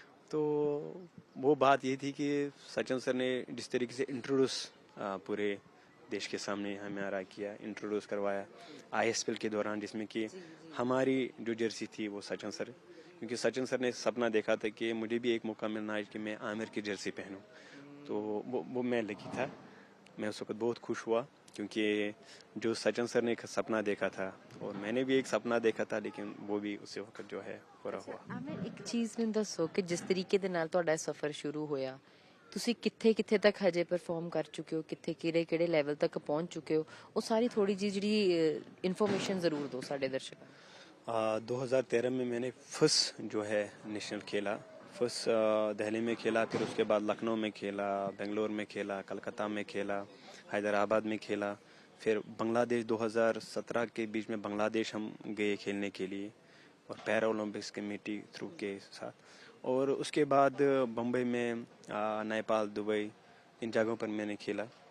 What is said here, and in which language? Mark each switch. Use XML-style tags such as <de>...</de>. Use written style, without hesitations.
<hi>तो वो बात ये थी कि सचिन सर ने जिस तरीके से इंट्रोड्यूस पूरे देश के सामने हमारा किया, इंट्रोड्यूस करवाया ISPL के दौरान, जिसमें कि हमारी जो जर्सी थी वो सचिन सर, क्योंकि सचिन सर ने सपना देखा था कि मुझे भी एक मौका मिलना है कि मैं आमिर की जर्सी पहनूं, तो वो मैं लगी था। मैं उस वक्त बहुत खुश हुआ, क्योंकि जो सचिन सर ने एक सपना देखा था और मैंने भी एक सपना देखा था, लेकिन वो भी उसी वक्त जो है पूरा हुआ।</hi> <pa>ਆਮਿਰ ਇੱਕ ਚੀਜ਼ ਮੈਨੂੰ ਦੱਸੋ ਕਿ ਜਿਸ ਤਰੀਕੇ ਦੇ ਨਾਲ ਤੁਹਾਡਾ ਸਫ਼ਰ ਸ਼ੁਰੂ ਹੋਇਆ, ਤੁਸੀਂ ਕਿੱਥੇ ਤੱਕ ਹਜੇ ਪਰਫਾਰਮ ਕਰ ਚੁੱਕੇ ਹੋ, ਕਿਹੜੇ ਲੈਵਲ ਤੱਕ ਪਹੁੰਚ ਚੁੱਕੇ ਹੋ, ਉਹ ਸਾਰੀ ਥੋੜੀ ਜਿਹੀ ਜਿਹੜੀ ਇਨਫੋਰਮੇਸ਼ਨ ਜ਼ਰੂਰ ਦਿਓ ਸਾਡੇ ਦਰਸ਼ਕਾਂ ਨੂੰ।</pa> <hi>2013 में मैंने फर्स्ट जो है नेशनल खेला, फर्स्ट दिल्ली में खेला, फिर उसके बाद लखनऊ में खेला, बेंगलोर में खेला, कलकत्ता में खेला, हैदराबाद में खेला, फिर बांग्लादेश 2017 के बीच में बांग्लादेश हम गए खेलने के लिए, और पैरा ओलंपिक्स कमेटी थ्रू के साथ, और उसके बाद बम्बई में नेपाल, दुबई, इन जगहों पर मैंने खेला।</hi>